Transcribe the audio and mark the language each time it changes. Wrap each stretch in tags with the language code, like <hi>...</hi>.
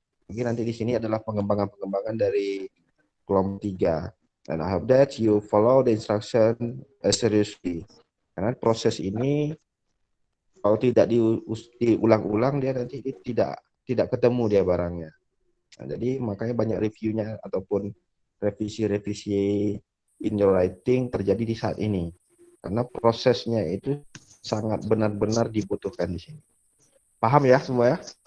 <id>Mungkin nanti di sini adalah pengembangan dari kelompok 3.</id> <en>And I hope that you follow the instruction seriously.</en> <id>Karena proses ini kalau tidak diulang-ulang dia nanti tidak ketemu dia barangnya. Nah, jadi makanya banyak reviewnya ataupun revisi-revisi</id> <en>in your writing</en> <id>terjadi di saat ini. Karena prosesnya itu sangat benar-benar dibutuhkan di sini. Paham ya semua ya?</id>